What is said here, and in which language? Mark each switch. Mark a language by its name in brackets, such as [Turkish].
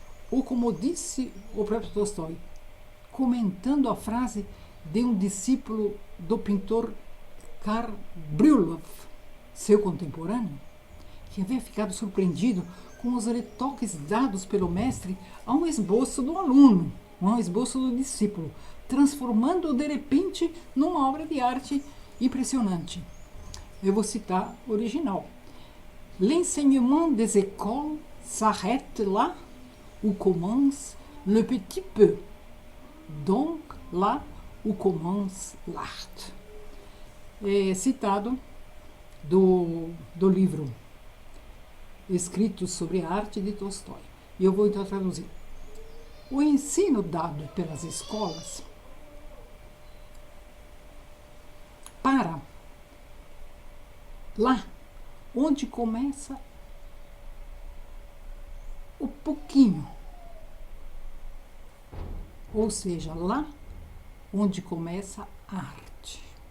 [Portuguese] Ou como disse o próprio Tolstói, comentando a frase de um discípulo do pintor Karl Brjullov, seu contemporâneo, que havia ficado surpreendido com os retoques dados pelo mestre a um esboço do aluno, um esboço do discípulo, transformando-o de repente numa obra de arte impressionante. Eu vou citar o original. [French] L'enseignement des écoles s'arrête là où commence le petit peu. Donc là où commence l'art. [Portuguese] É citado do livro Escritos sobre a Arte de Tolstói. E eu vou então traduzir. O ensino dado pelas escolas para lá onde começa o pouquinho, ou seja, lá onde começa a arte.